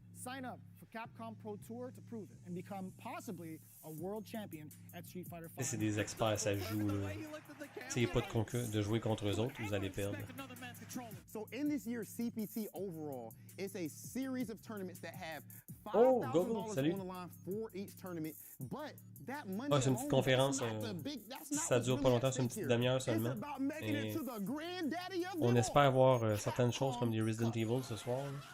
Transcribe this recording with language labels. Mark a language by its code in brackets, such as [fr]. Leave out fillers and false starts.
[en] Sign up for Capcom Pro Tour to prove it and become possibly a world champion at Street Fighter V. [fr] C'est des experts, ça joue, là. S'il n'y a pas de jouer contre eux autres, vous allez perdre. [en] So in this year's CPT overall, it's a series of tournaments that have $5,000 on the line for each tournament, but that money [fr] c'est une petite conférence, ça dure pas longtemps, c'est une petite demi-heure seulement. Et on espère voir certaines choses comme des Resident Evil ce soir. Là.